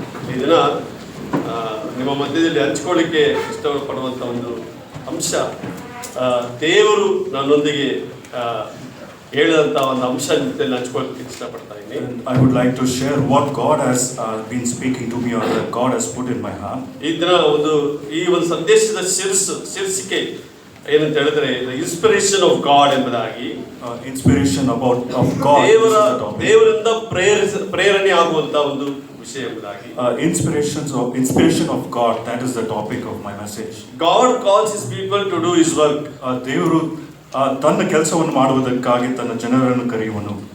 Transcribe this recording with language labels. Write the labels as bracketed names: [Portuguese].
[Kannada] ಈ ದಿನ ನಿಮ್ಮ ಮಧ್ಯದಲ್ಲಿ ಹಂಚ್ಕೊಳ್ಳಿಕ್ಕೆ ಇಷ್ಟಪಡುವಂಥ ಒಂದು ಅಂಶ, ದೇವರು ನನ್ನೊಂದಿಗೆ ಹೇಳಿದಂಥ ಒಂದು ಅಂಶ ಜೊತೆಯಲ್ಲಿ ಹಂಚ್ಕೊಳ್ಳಿಕ್ಕೆ ಇಷ್ಟಪಡ್ತಾ ಇದ್ದೀನಿ. [English] I would like to share what God has been speaking to me or that God has put in my heart. [Kannada] ಈ ದಿನ ಈ ಒಂದು ಸಂದೇಶದ ಶೀರ್ಷಿಕೆ ಏನಂತ ಹೇಳಿದ್ರೆ [English] inspiration of God [Kannada] ಎಂಬುದಾಗಿ. [English] Inspiration of God. [Kannada] ದೇವರಿಂದ ಪ್ರೇರಣೆ ಆಗುವಂತ ಒಂದು ವಿಷಯ ಎಂಬುದಾಗಿ. [English] Inspiration of God, that is the topic of my message. God calls his people to do his work. [Kannada] ದೇವರು ತನ್ನ ಕೆಲಸವನ್ನು ಮಾಡುವುದಕ್ಕಾಗಿ ತನ್ನ ಜನರನ್ನು ಕರೆಯುವನು.